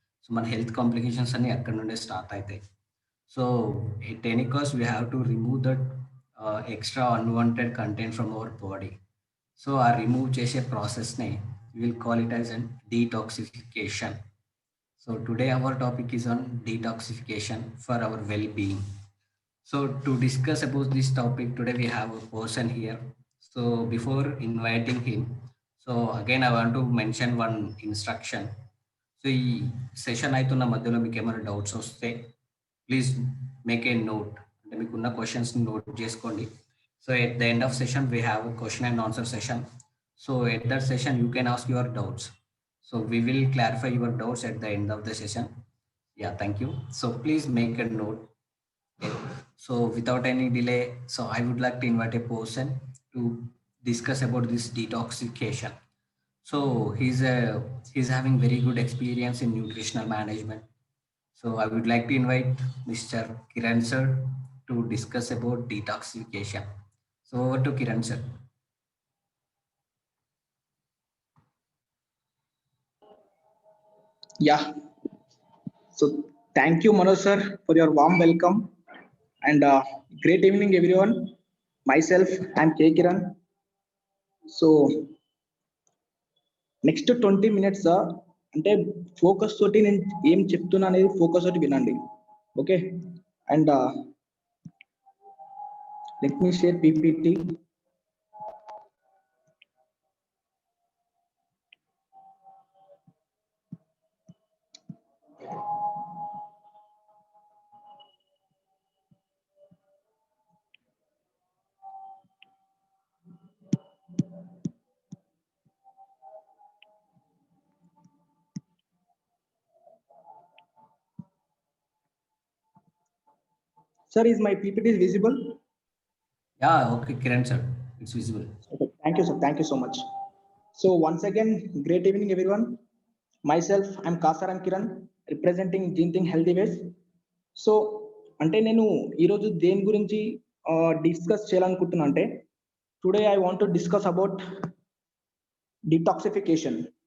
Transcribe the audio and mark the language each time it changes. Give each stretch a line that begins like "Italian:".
English: so
Telugu: మన health complications అన్ని అక్కడ నుండే స్టార్ట్ అవుతాయి.
English: So at any cost we have to remove that extra unwanted content from our body. So ఆ remove చేసే ప్రాసెస్ని will call it as an detoxification. So today our topic is on detoxification for our well being. So to discuss about this topic today we have a person here. So before inviting him, so again I want to mention one instruction.
Telugu: So ఈ session అవుతున్న మధ్యలో మీకు ఏమైనా doubts వస్తే please make ఏ note, అంటే మీకున్న క్వశ్చన్స్ని note చేసుకోండి.
English: So at the end of session we have question and answer session. So at that session you can ask your doubts. So we will clarify your doubts at the end of the session. Yeah, thank you. So please make a note. So without any delay, so I would like to invite a person to discuss about this detoxification. So he's having very good experience in nutritional management. So I would like to invite Mr. Kiran sir to discuss about detoxification. So over to Kiran sir. Yeah, so thank you, Manoj sir, for your warm welcome and great evening, everyone. Myself, I'm K. Kiran.
Telugu: So, next 20 minutes అంటే focus తోటి నేను ఏం చెప్తున్నా అనేది focus తోటి వినండి.
English: Okay, and let me share PPT. Sir, is my PPT is visible? Yeah, okay, Kiran sir, it's visible. Okay, thank you, sir. Thank you so much. So once again, great evening, everyone. Myself, I'm Kasaram Kiran, representing Gene Think Healthy Ways.
Telugu: So అంటే నేను ఈరోజు దేని గురించి discuss చేయాలనుకుంటున్నా అంటే
English: Today I want to discuss about detoxification.